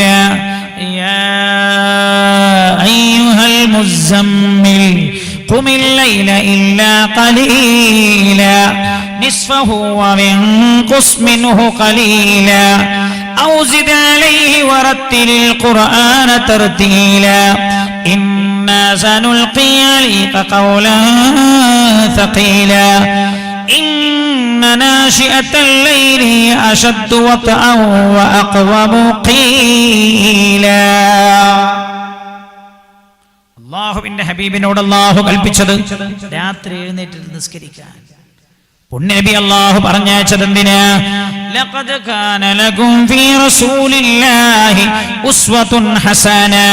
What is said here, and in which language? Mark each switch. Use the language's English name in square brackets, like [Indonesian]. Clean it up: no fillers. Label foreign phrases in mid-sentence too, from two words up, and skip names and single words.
[Arabic] يا أيها المزمل قم الليل إلا قليلا نصفه أو انقص منه قليلا أو زد عليه ورتل القرآن ترتيلا إنا سنلقي عليك قولا ثقيلا إن ناشئة الليل أشد وطئا وأقوم قيلا. [Malayalam] അല്ലാഹുവിന്റെ ഹബീബിനോട് അല്ലാഹു കൽപ്പിച്ചത് രാത്രി എഴുന്നേറ്റ് നിസ്കരിക്കാൻ. പുണ്യനബി അല്ലാഹു പറഞ്ഞയച്ചത് എന്തിനാ? [Arabic] لقد كان لكم في رسول الله أسوة حسنة.